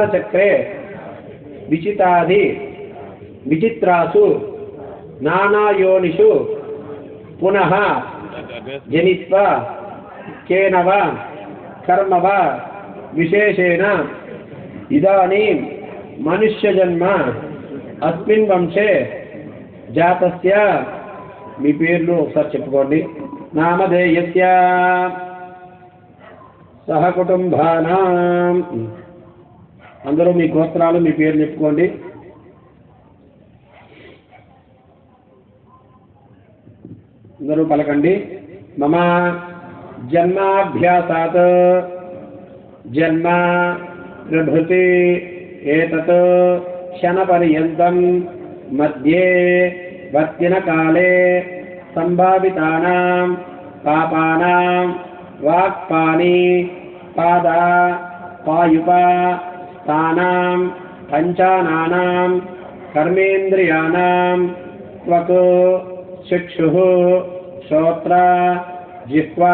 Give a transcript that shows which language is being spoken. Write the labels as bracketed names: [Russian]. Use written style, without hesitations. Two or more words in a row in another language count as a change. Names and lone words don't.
[Sanskrit] चक्रे विचितादि विचित्रासु नानायोनिषु पुनः जनित्वा केन वा कर्म वा विशेषेण इदानीं मनुष्यजन्म अस्मिन् वंशे जातस्य [Telugu] మీ పేర్లు ఒకసారి చెప్పుకోండి [Sanskrit] నామధేయస్య [Telugu] సహకుటుంబానాం అందరూ మీ గోత్రాలు మీ పేర్లు చెప్పుకోండి అందరూ పలకండి [Sanskrit] మమ జన్మాభ్యాసాత్ జన్మ ప్రభృతి ఏతత్ క్షణపర్యంతం మధ్యే वर्तिन काले संभावितानां पापानां वाक्पानि पादा पायुपा स्थानां पंचानानां कर्मेन्द्रियाणां त्वक् चक्षुः श्रोत्र जिह्वा